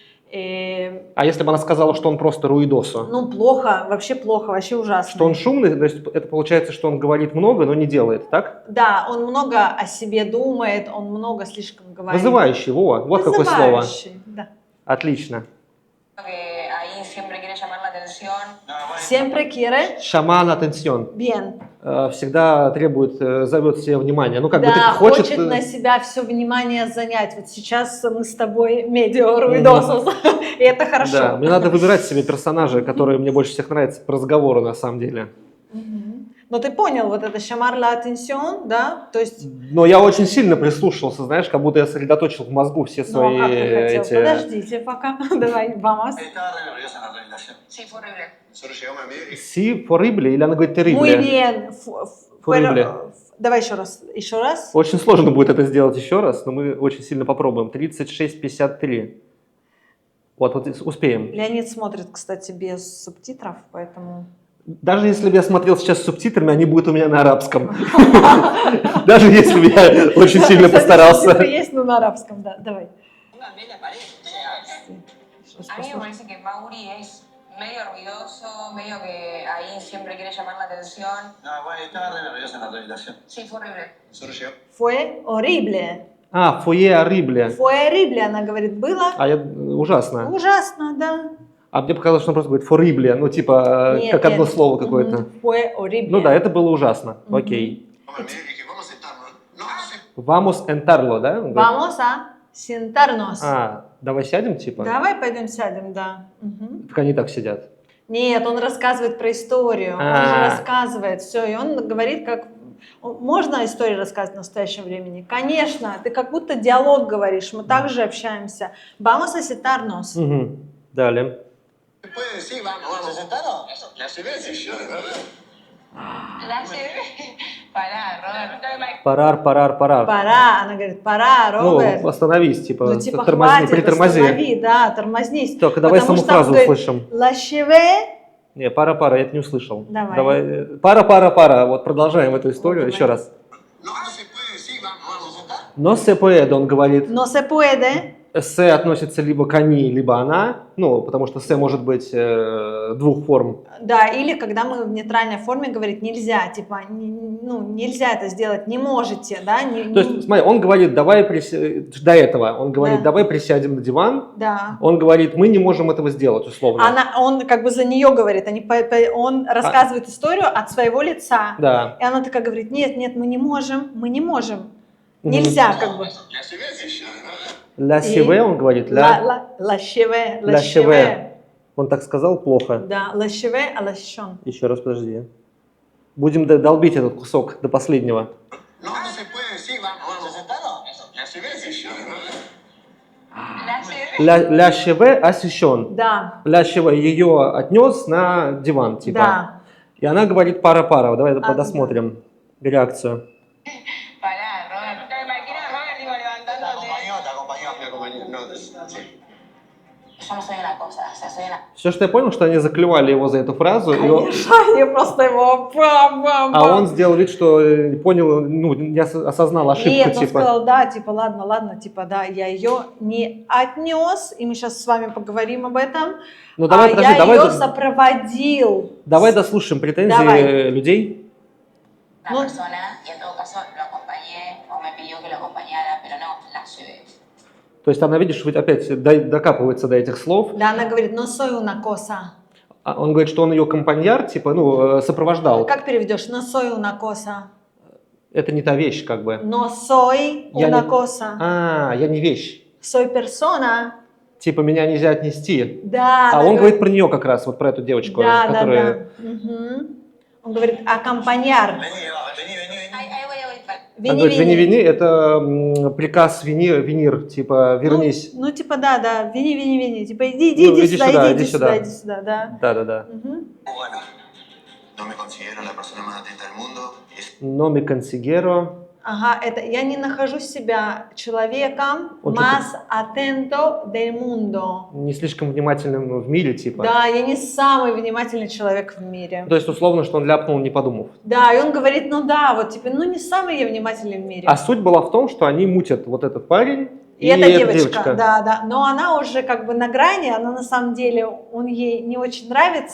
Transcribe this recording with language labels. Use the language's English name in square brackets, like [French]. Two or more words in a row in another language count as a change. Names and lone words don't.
[Russian] А если бы она сказала, что он просто руидоса? Ну, плохо, вообще ужасно. Что он шумный, то есть это получается, что он говорит много, но не делает, так? Да, он много о себе думает, он много слишком говорит. Вызывающий, вот какое слово. Вызывающий, да. Отлично. [Spanish] Que ahí siempre quiere llamar la atención. Siempre quiere Llamar atención. bien. [Russian] Всегда требует, зовет себе внимание. Ну, как бы Да, ты хочет на себя все внимание занять. Вот сейчас мы с тобой [Spanish] медиа руидосос, [Russian] и это хорошо. Да, мне надо выбирать себе персонажа, которые мне больше всех нравятся по разговору, на самом деле. Но ты понял, вот это [Spanish] llamar la atención, [Russian] да? То есть, Но я очень сильно прислушался, знаешь, как будто я сосредоточил в мозгу все ну, свои а как ты хотел? эти... Подождите пока, давай, [Spanish] vamos. Estaba re nerviosa en la presentación. Sí, fue horrible. Solo llegamos a medio y Sí horrible [Russian] или она говорит [Spanish] Muy [Russian] терибли? [Spanish] bien. Horrible. [Russian] Давай еще раз. Еще раз. Очень сложно будет это сделать еще раз, но мы очень сильно попробуем. 36-53. Вот успеем. Леонид смотрит, кстати, без субтитров, поэтому... Даже если бы я смотрел сейчас с субтитрами, они будут у меня на арабском. Даже если бы я очень сильно Кстати, постарался. субтитры есть, но на арабском, да. Давай. [Spanish] Pónganme la pared. A mí me parece que Mauri es medio ruidoso, medio que ahí siempre quiere llamar la atención. No, bueno, estaba re nerviosa en la presentación. Sí, fue horrible. Solo llegamos. Fue horrible. Fue horrible. Fue horrible, [Russian] она говорит, было Ужасно. ужасно, да. А мне показалось, что он просто говорит форибли, ну типа Нет, как одно нет. слово какое-то. [Spanish] Fue horrible. [Russian] Ну да, это было ужасно. Окей. [Spanish] Vamos al medio y dije, vamos a sentarnos. No, no sé. Vamos entarlo, [Russian] да? Он говорит. [Spanish] Vamos a sentarnos. [Russian] Давай сядем, типа? Давай пойдем сядем, да. Мгм. Так они так сидят. Нет, он рассказывает про историю. Он же рассказывает все, и он говорит, как можно историю рассказывать в настоящем времени? Конечно, ты как будто диалог говоришь, мы также общаемся. [Spanish] Vamos a sentarnos. [Russian] Угу. Далее. [Spanish] Puede decir, vamos a sentarnos. La llevé así yo. La llevé. Pará, Robert. Парар. [Russian] Пора, она говорит, пора, Роберт. Ну, остановись, типа, Ну, типа, тормозни, хватит, притормози. останови, да, тормознись. Так, давай Потому саму что он фразу говорит, услышим. [Spanish] La llevé. [Russian] Не, пара, я это не услышал. Давай. Пара. Вот продолжаем эту историю Вот, еще давай. раз. [Spanish] No, no se puede decir, vamos a sentar. Но se puede, [Russian] он говорит. [Spanish] No se puede. [Russian] Се относится либо к они, либо она. Ну, потому что се может быть двух форм. Да, или когда мы в нейтральной форме говорит нельзя, типа, ну, нельзя это сделать, не можете, да? То есть, смотри, он говорит, до этого, он говорит, Да. давай присядем на диван. Да. Он говорит, мы не можем этого сделать, условно. Он как бы за нее говорит, он рассказывает историю от своего лица. Да. И она такая говорит, нет, мы не можем. Нельзя, как бы. [Spanish] La llevé así yo. La llevé, [Russian] он говорит, [Spanish] La la llevé. [Russian] Он так сказал плохо. [Spanish] Да, la cheve, [Russian] а [Spanish] la chichon. [Russian] Еще раз, подожди. Будем долбить этот кусок до последнего. [Spanish] No, no se puede decir, vamos a sentarnos. La llevé así yo. La llevé. Ля шеве освящен. [Russian] Да, Ля шеве ее отнес на диван, типа. да. И она говорит пара. Давай А, досмотрим реакцию. [Spanish] Pará, Robert. ¿Te imaginas a Robert tipo, Te levantándote? acompañó. No, sí. Yo no soy una cosa, o sea, soy una... [Russian] Все, что я понял, что они заклевали его за эту фразу, и он- Конечно, они просто его бам-бам-бам. а он сделал вид, что понял, ну, не осознал ошибку, Нет, он типа. сказал, да, типа, ладно, типа, да, я ее не отнес, и мы сейчас с вами поговорим об этом, Ну давай, подожди, я ее сопроводил. давай дослушаем претензии Давай. людей. [Spanish] Una No. persona y en todo caso lo acompañé o me pidió que lo acompañara, pero no, la llevé. [Russian] То есть она, видишь, вот опять докапывается до этих слов. Да, она говорит, [Spanish] no soy una cosa. [Russian] А он говорит, что он ее компаньяр, типа, ну, сопровождал. Как переведешь? [Spanish] No soy una cosa. [Russian] Это не та вещь, как бы. [Spanish] No soy [Russian] Я [Spanish] una [Russian] не- [Spanish] cosa. [Russian] Я не вещь. [Spanish] Soy persona. [Russian] Типа, меня нельзя отнести. Да, А она он говорит про нее как раз, вот про эту девочку, да, которая... да. Мгм. Он говорит, [Spanish] acompañar. Vení. Ahí voy. [Russian] Она говорит, вини, это приказ винир, типа, вернись. Ну, типа, да, вини, типа, иди Ну, иди сюда, иди сюда, да. Да. Мгм. [Spanish] Bueno, no me considero la persona más atenta del mundo. No me considero. [Russian] Ага, это я не нахожу себя человеком Он [Spanish] más atento del mundo. [Russian] Не слишком внимательным в мире, типа. Да, я не самый внимательный человек в мире. То есть, условно, что он ляпнул, не подумав. Да, и он говорит, ну да, вот типа, ну не самый я внимательный в мире. А суть была в том, что они мутят вот этот парень И эта девочка, да, да. Но она уже как бы на грани, она на самом деле, он ей не очень нравится,